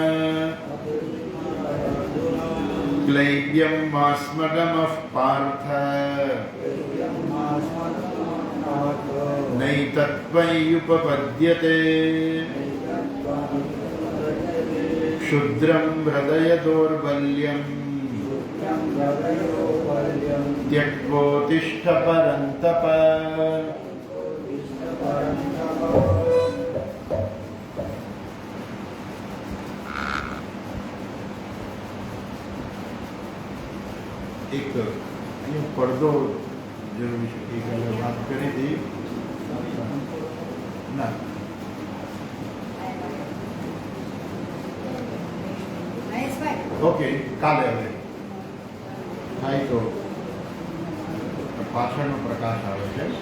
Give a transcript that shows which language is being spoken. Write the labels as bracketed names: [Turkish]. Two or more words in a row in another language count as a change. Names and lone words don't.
[Sanskrit] क्लैब्यं मास्मगमः पार्थ नैतत्त्वय्युपपद्यते क्षुद्रं हृदय दौर्बल्यम् त्यक्त्वोत्तिष्ठ परन्तप। [Gujarati] एक પડદો જરૂરી છે કે વાત કરી હતી ના ઓકે કાલે હવે થાય તો પાછળનો પ્રકાશ આવે છે.